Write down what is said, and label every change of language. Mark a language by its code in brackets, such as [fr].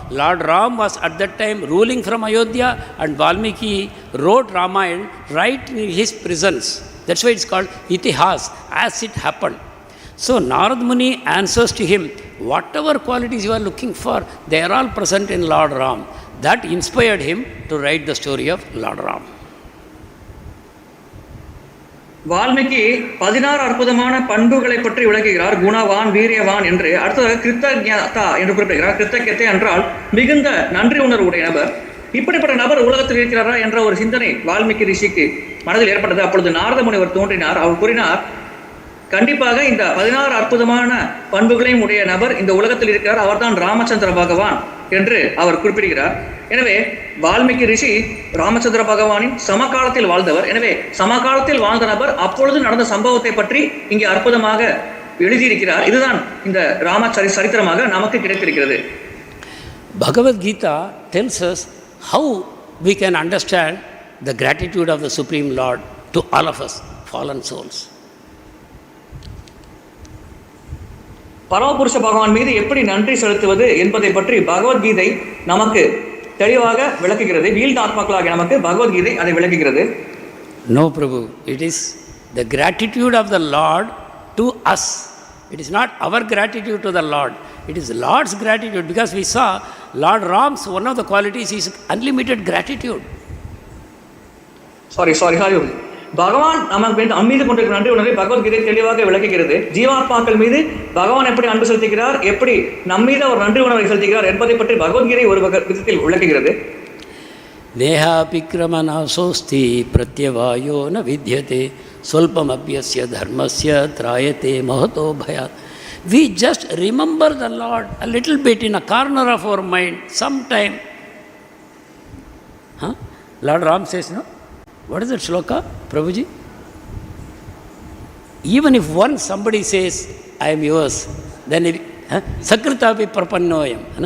[en] Lord Ram was at that time ruling from Ayodhya, and Valmiki wrote Ramayana right in his presence. That's why it's called Itihas, as it happened. So Narad Muni answers to him, whatever qualities you are looking for, they are all present in Lord Ram. That inspired him to write the story of Lord Ram. [ta] Valmiki 16 அற்புதமான பண்புகளை பற்றி விளக்குகிறார். குணவான், வீரியவான் என்று. அடுத்ததாக கிருத்தஜ்ஞதா என்று குறிப்பிடுகிறார். கிருத்தஜ்ஞதை என்றால் மிகுந்த நன்றி உணர்வு உடைய நபர். இப்படிப்பட்ட நபர் உலகத்தில் இருக்கிறாரா என்ற ஒரு சிந்தனை வால்மீகி ரிஷிக்கு மனதில் ஏற்பட்டது. அப்பொழுது நாரத முனிவர் தோன்றினார். அவர் கூறினார், கண்டிப்பாக இந்த 16 அற்புதமான பண்புகளையும் உடைய நபர் இந்த உலகத்தில் இருக்கிறார், அவர்தான் ராமச்சந்திர பகவான் என்று அவர் குறிப்பிடுகிறார். எனவே வால்மீகி ரிஷி ராமச்சந்திர பகவானின் சமகாலத்தில் வாழ்ந்தவர். எனவே சமகாலத்தில் வாழ்ந்த நபர் அப்பொழுது நடந்த சம்பவத்தை பற்றி இங்கே அற்புதமாக எழுதியிருக்கிறார். இதுதான் இந்த சரித்திரமாக நமக்கு கிடைத்திருக்கிறது. [en] Bhagavad Gita tells us how we can understand the gratitude of the Supreme Lord to all of us, fallen souls. [ta] பரமபுருஷ பகவான் மீது எப்படி நன்றி செலுத்துவது என்பதை பற்றி பகவத்கீதை நமக்கு தெளிவாக விளக்குகிறது. வீழ்ந்த ஆத்மாக்களாக நமக்கு பகவத்கீதை அதை விளக்குகிறது. [en] No, Prabhu, it is the gratitude of the Lord to us. It is not our gratitude to the Lord. It is Lord's gratitude, because we saw Lord Ram's one of the qualities is unlimited gratitude. Sorry. [ta] பகவான் நமக்கு மீது கொண்டிருக்கிற நன்றி உணர்வை பகவத்கீதை தெளிவாக விளக்குகிறது. ஜீவாத்மாக்கள் மீது பகவான் எப்படி அன்பு செலுத்துகிறார், எப்படி நம்மீது அவர் நன்றி உணர்வை செலுத்துகிறார் என்பதை பற்றி பகவத்கீதை ஒரு விதத்தில் விளக்குகிறது. [sa] நேஹாபிக்ரமநாசோஸ்தி பிரத்யவாயோ ந வித்யதே ஸ்வல்பமப்யஸ்ய தர்மஸ்ய த்ராயதே மஹதோ பயாத். [en] We just remember the Lord a little bit in a corner of our mind sometime. Lord Ram says, no? What is that shloka, Prabhuji? Even if once somebody says, I am yours, then [sa] sakritapi prapannoyam.